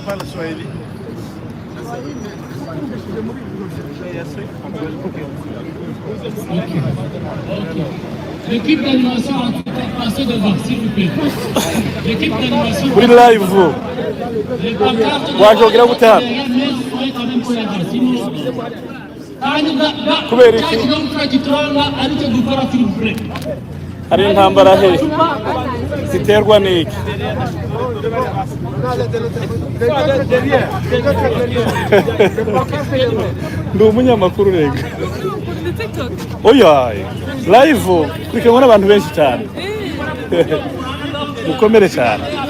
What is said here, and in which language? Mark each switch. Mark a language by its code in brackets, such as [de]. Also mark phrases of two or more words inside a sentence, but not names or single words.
[fr] L'équipe d'animation a passé devant, s'il vous plaît. L'équipe d'animation. Oui, live. Les pancartes de [rw] quand même hari intambara he ziterwa n'iki ndi umunyamakuru rega oya live kurikiranwa n'abantu benshi cyane mukomere cyane